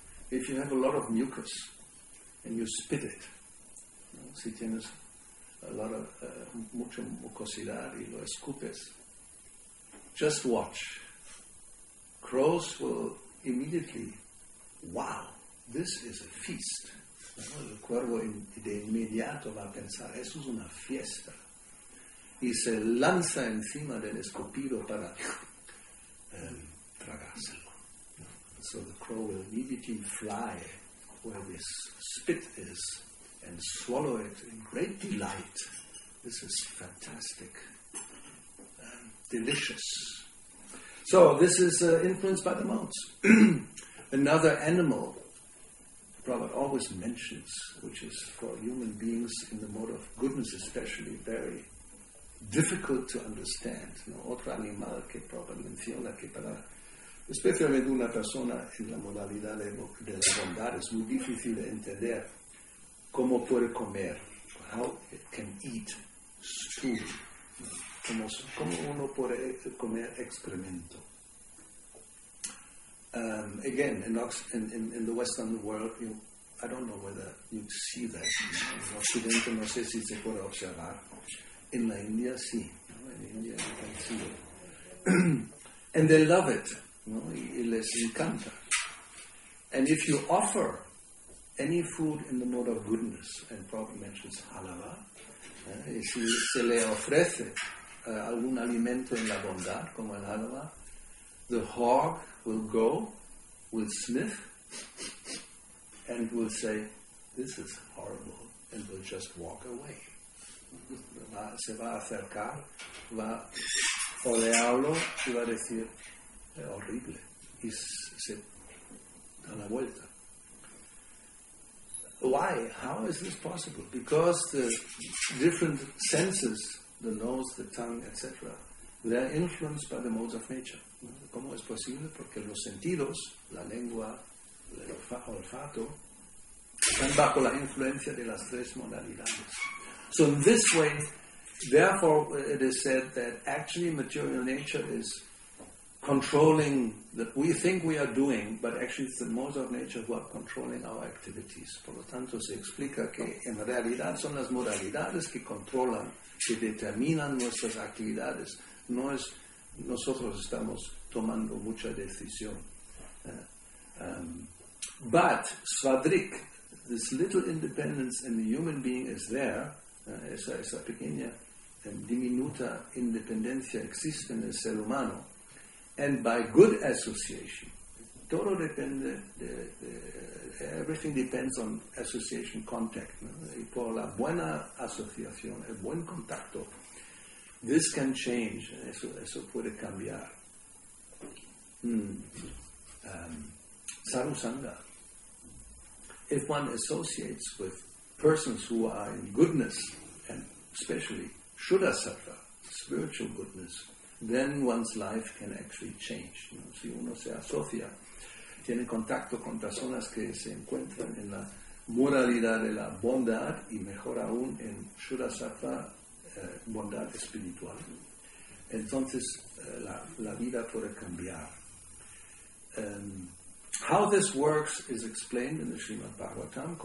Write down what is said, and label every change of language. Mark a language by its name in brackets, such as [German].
[English] If you have a lot of mucus and you spit it, ¿no? [Spanish] Si tienes [English] a lot of [Spanish] mucha mucosidad y lo escupes, [English] just watch. Crows will immediately, wow, this is a feast. [Spanish] ¿No? El cuervo de inmediato va a pensar, eso es una fiesta. Y se lanza encima del escupido para tragárselo. [English] So the crow will immediately fly where this spit is and swallow it in great delight. This is fantastic, delicious. So this is influenced by the modes. Another animal Prabhupada always mentions, which is for human beings in the mode of goodness especially very difficult to understand. [Spanish] ¿No? Otro animal que Prabhupada menciona que para especialmente una persona en la modalidad de la bondad es muy difícil de entender cómo puede comer, [English] how it can eat stool, [Spanish] cómo uno puede comer excremento. [English] Again, in the Western world, I don't know whether you see that. [Spanish] En Occidente no sé si se puede observar. [English] In [Spanish] la India, sí. ¿No? En India [English] you can see it. And they love it. ¿No? [Spanish] Y les encanta. [English] And if you offer any food in the mode of goodness, and Prabhupada mentions halava, [Spanish] y si se le ofrece algún alimento en la bondad, como el halava, [English] the hog will go, will sniff, and will say, this is horrible, and will just walk away. [Spanish] Se va a acercar, va a olearlo y va a decir, horrible, y se da la vuelta. [English] Why? How is this possible? Because the different senses, the nose, the tongue, etc., they are influenced by the modes of nature. [Spanish] ¿Cómo es posible? Porque los sentidos, la lengua, el olfato, están bajo la influencia de las tres modalidades. [English] So in this way, therefore, it is said that actually material nature is controlling that we think we are doing, but actually it's the modes of nature who are controlling our activities. [Spanish] Por lo tanto, se explica que en realidad son las modalidades que controlan, que determinan nuestras actividades. No es nosotros estamos tomando mucha decisión. [English] But Svadrik, this little independence in the human being is there. [Spanish] Esa pequeña diminuta independencia existe en el ser humano. [English] And by good association, [Spanish] todo depende [English] everything depends on association contact. [Spanish] ¿No? Y por la buena asociación, el buen contacto, [English] this can change, [Spanish] eso puede cambiar. [Sanskrit] Sarusanga. [English] If one associates with persons who are in goodness, and especially Shuddha-sattva, spiritual goodness, then one's life can actually change. [Spanish] ¿No? Si uno se asocia, tiene contacto con personas que se encuentran en la moralidad de la bondad y mejor aún en Shuddha-sattva, bondad espiritual, entonces la vida puede cambiar. [English] How this works is explained in the Srimad Bhagavatam.